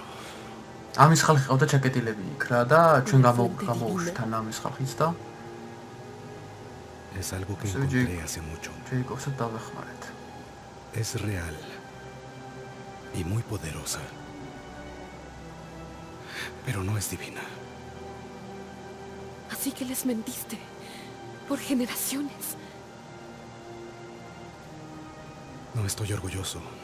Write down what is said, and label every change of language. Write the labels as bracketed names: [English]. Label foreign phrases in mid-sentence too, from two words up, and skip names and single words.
[Georgian] ამის ხალხი ყავდა ჩაკეტილები იქ რა და ჩვენ გამოუშვთან ამის ხალხიც და [Spanish] Es algo que Soy encontré Jacob. hace mucho. [Georgian] ჯეიკობსაც დავეხმარეთ [Spanish] Es real y muy poderosa. Pero no es divina. Así que les mentiste. Por generaciones. No estoy orgulloso.